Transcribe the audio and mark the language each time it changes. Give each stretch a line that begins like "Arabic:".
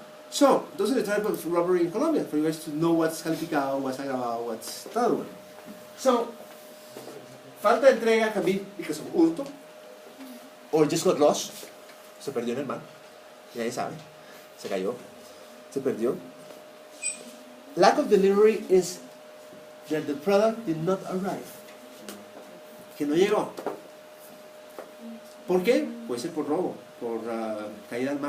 English: So, those are the type of robbery in Colombia, for you guys to know what's calificado, what's agravado, what's the other one. So, falta de entrega can be because of hurto, or just got lost,
Spanish: se perdió en el mar, ya sabe, se cayó, se perdió.
English: Lack of delivery is that the product did not arrive,
Spanish: que no llegó. ¿Por qué? Puede ser por robo, por caída al mar, por cualquier cosa. Puede haber